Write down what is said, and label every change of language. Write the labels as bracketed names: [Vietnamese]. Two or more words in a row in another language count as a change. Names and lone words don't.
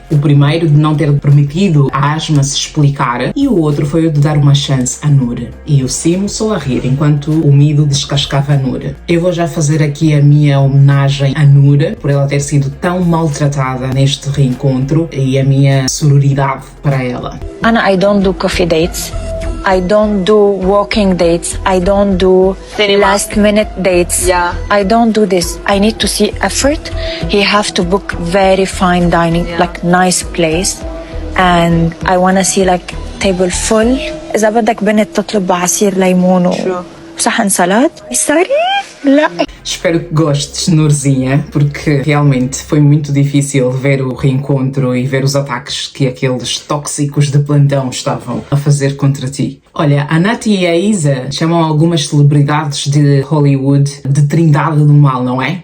[Portuguese] O primeiro de não ter permitido a Asma se explicar e o outro foi o de dar uma chance a Nur. E o Simo só a rir enquanto o Mido descascava a Nur. Eu vou já fazer aqui a minha homenagem a Nur por ela ter sido tão maltratada neste reencontro e a minha sororidade para ela. [English] Anna, I don't do coffee dates. I don't do walking dates. I don't do last minute dates. Yeah. I don't do this. I need to see effort. He have to book very fine dining, like nice place. And I wanna see like table full. [Arabic] إذا بدك بنت تطلب بعصير ليمون وصحن سلطة. Sorry? لا. [Portuguese] Espero que gostes, Nurzinha, porque realmente foi muito difícil ver o reencontro e ver os ataques que aqueles tóxicos de plantão estavam a fazer contra ti. Olha, a Nati e a Isa chamam algumas celebridades de Hollywood de Trindade do Mal, não é?